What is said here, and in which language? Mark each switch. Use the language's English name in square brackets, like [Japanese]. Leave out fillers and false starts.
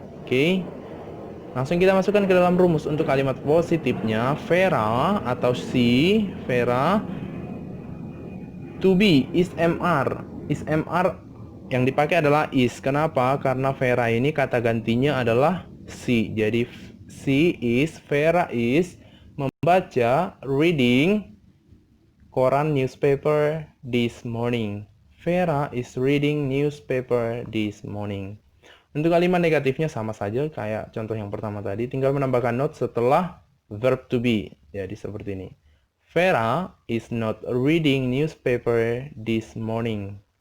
[Indonesian] Oke. Langsung kita masukkan ke dalam rumus untuk kalimat positifnya. Vera atau she, Vera, to be, is mr. Is mr yang dipakai adalah is. Kenapa? Karena Vera ini kata gantinya adalah she. Jadi [English] she is, [Indonesian] Vera is membaca, reading koran newspaper [English] this morning. Vera is reading newspaper this morning. [Indonesian] Untuk kalimat negatifnya sama saja kayak contoh yang pertama tadi, tinggal menambahkan not setelah verb to be. Jadi seperti ini. [English] Vera is not reading newspaper this morning.